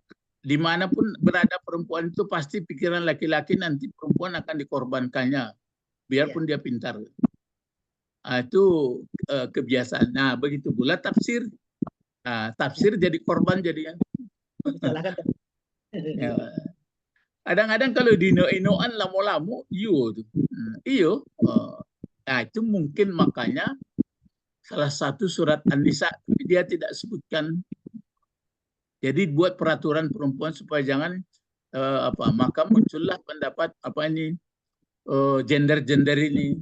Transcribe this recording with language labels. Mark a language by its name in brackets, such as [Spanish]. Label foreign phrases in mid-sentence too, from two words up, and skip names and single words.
[Indonesian] Dimanapun berada perempuan itu pasti pikiran laki-laki nanti perempuan akan dikorbankannya, biarpun dia pintar. Itu kebiasaan. Nah, begitu pula tafsir. Tafsir jadi korban jadinya. Salahkan. Ya. [Minangkabau] Kadang-kadang kalau dino-inoan lamo-lamo, iyo tuh. Iyo. [Indonesian] Nah, itu mungkin makanya salah satu surat An-Nisa dia tidak sebutkan. Jadi buat peraturan perempuan supaya jangan maka muncullah pendapat gender ini.